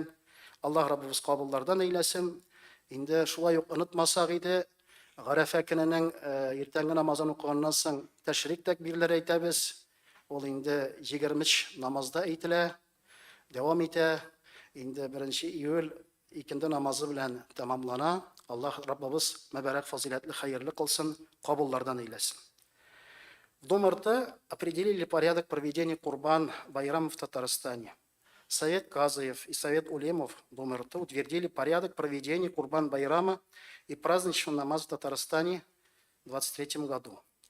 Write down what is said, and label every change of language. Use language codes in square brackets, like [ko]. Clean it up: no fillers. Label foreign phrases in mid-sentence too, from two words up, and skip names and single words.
[tt] Аллаһ Раббыбыз кабуллардан әйләсен. Инде шулай ук онытмасак иде, Гарәфә көненең иртәнге намазын укыганнан соң тәшрик тәкбирләр әйтәбез. Ул инде 20 намазда әйтелә, дәвам итә. Инде 1 июль икенде намазы белән тәмамлана. Аллаһ Раббыбыз мәбәрәк, фазилатлы, хәерле кылсын, кабуллардан әйләсен. [ru] В Дом-РТ определили порядок проведения Курбан Байрама в Татарстане. Совет Казаев и Совет Улемов Дом-РТ утвердили порядок проведения Курбан Байрама и праздничного намаза в Татарстане в 2023 году.